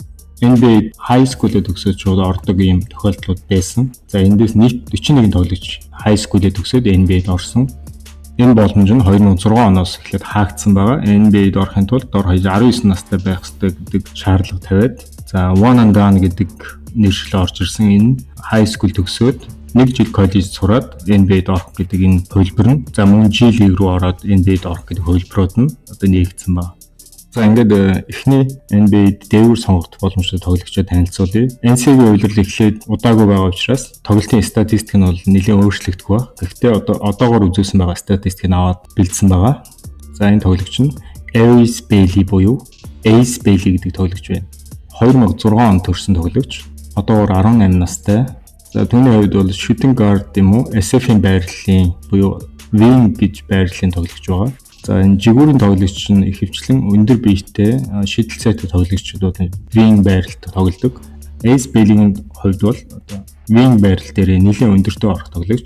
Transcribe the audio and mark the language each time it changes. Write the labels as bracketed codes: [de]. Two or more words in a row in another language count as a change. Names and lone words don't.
[mn] NBA [en] high school- [mn] д төгсөөд шууд ордог ийм тохиолдлууд байсан. За эндээс нийт 41 тоглогч [en] high school- [mn] д төгсөөд NBA-д орсон. Энэ боломж нь 2006 оноос эхлээд хаагдсан байгаа. NBA-д орохын тулд дор хаяж 19 настай байх ёстой гэдэг шаардлага тавиад за [en] one and done [mn] гэдэг нэршил орж ирсэн. Энэ [en] high school [mn] төгсөөд 1 жил коллеж сураад NBA-д орох гэдэг энэ хувилбар нь за мөн G League руу ороод NBA-д орох гэдэг хувилбарууд нь одоо нэгдсэн байна. За ингээд эхний NBA-д дээгүүр сонгогдох боломжтой тоглогчдод танилцуулъя. NCAA үйлрэл эхлээд удаагүй байгаа учраас тоглолтын статистик нь бол нэлээд өөрчлөгдөх байна. Гэхдээ одоогоор үзүүлсэн байгаа статистикийг аваад бэлдсэн байгаа. За энэ тоглогч нь Ace Bailey буюу Ace Bailey гэдэг тоглогч байна. 2006 онд төрсэн тоглогч. Одоогоор 18 настай. За түүний хувьд бол [en] shooting guard [mn] юм уу SF-ийн байрлалын буюу wing гэж байрлалын тоглогч байгаа. За энэ жигүүрийн тоглогч нь ихэвчлэн өндөр биетэй шидэл цайтай тоглогчдод wing байралд тоглодог. Ace Bailey-ийн хувьд бол одоо wing байрал дээр нэлээд өндөртөө орох тоглогч.